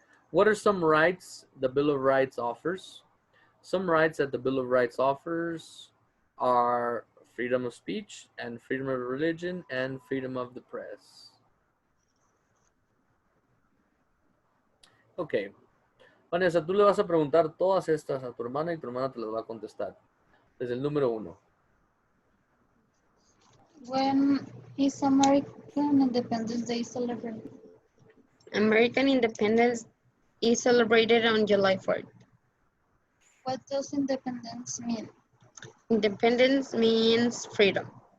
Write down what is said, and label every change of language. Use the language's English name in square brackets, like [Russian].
[English] What are some rights the Bill of Rights offers? Some rights that the Bill of Rights offers are freedom of speech and freedom of religion and freedom of the press. Okay, [Spanish] Vanessa, tú le vas a preguntar todas estas a tu hermana y tu hermana te las va a contestar. Desde el número 1. [English] When is American Independence Day celebrated? American independence is celebrated on July 4th. What does independence mean? Independence means freedom.